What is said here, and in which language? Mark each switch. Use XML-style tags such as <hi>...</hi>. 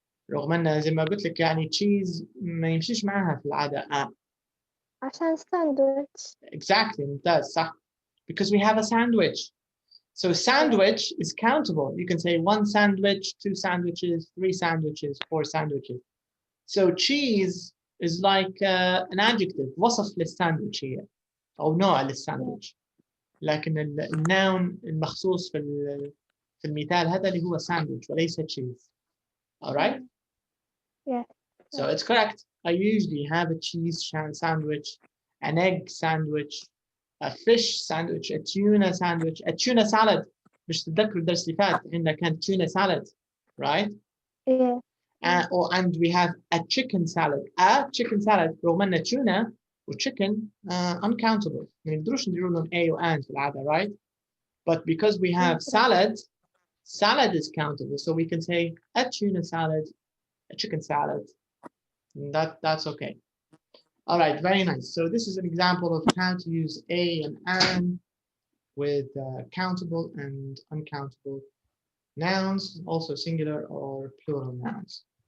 <ar>رغم أن زي ما قلت لك يعني cheese ما يمشيش معها في العادة. عشان sandwich.</ar> <en>Exactly.</en> <ar>ممتاز صح.</ar> <en>Because we have a sandwich. So sandwich is countable. You can say 1 sandwich, 2 sandwiches, 3 sandwiches, 4 sandwiches. So cheese is like an adjective.</en> <ar>وصف للساندويتش هي أو نوع للساندويتش. لكن النون المخصوص في المثال هذا اللي هو sandwich وليس cheese.</ar> <en>All right? Yeah. So it's correct. I usually have a cheese sandwich, an egg sandwich, a fish sandwich, a tuna sandwich, a tuna salad.</en> <ar>مش تتذكروا الدرس اللي فات عندنا كان tuna salad, right?</ar> <en>Yeah. And we have a chicken salad. A chicken salad</en> <ar>رغم أن</ar> <en>tuna و chicken uncountable.</en> <ar>ما نقدروش نديروا لهم A و and في العادة, right?</ar> <en>But because we have salad is countable. So we can say a tuna salad, a chicken salad. That's okay. All right, very nice. So this is an example of how to use a and with countable and uncountable nouns, also singular or plural nouns.</en>